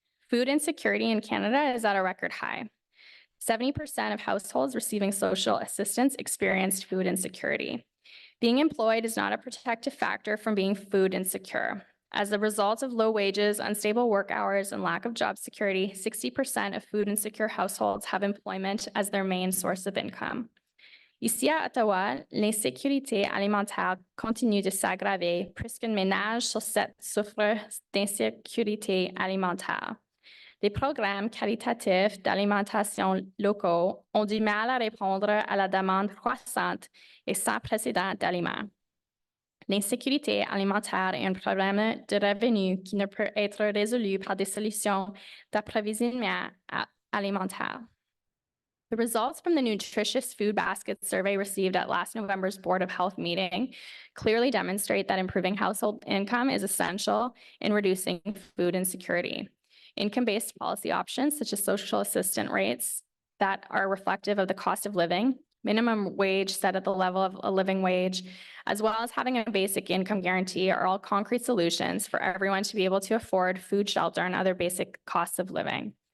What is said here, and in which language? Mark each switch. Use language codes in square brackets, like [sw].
[en] Food insecurity in Canada is at a record high. 70% of households receiving social assistance experienced food insecurity. Being employed is not a protective factor from being food insecure. As a result of low wages, unstable work hours, and lack of job security, 60% of food insecure households have employment as their main source of income. [fr] Ici à Ottawa, l'insécurité alimentaire continue de s'aggraver puisqu'un ménage sur 7 souffre d'insécurité alimentaire. Les programmes qualitatifs d'alimentation locaux ont du mal à répondre à la demande croissante et sans précédent d'aliments. L'insécurité alimentaire est un problème de revenus qui ne peut être résolu par des solutions d'approvisionnement alimentaire. [en] The results from the nutritious food basket survey received at last November's Board of Health meeting clearly demonstrate that improving household income is essential in reducing food insecurity. Income-based policy options such as social assistance rates that are reflective of the cost of living, minimum wage set at the level of a living wage, as well as having a basic income guarantee are all concrete solutions for everyone to be able to afford food, shelter, and other basic costs of living.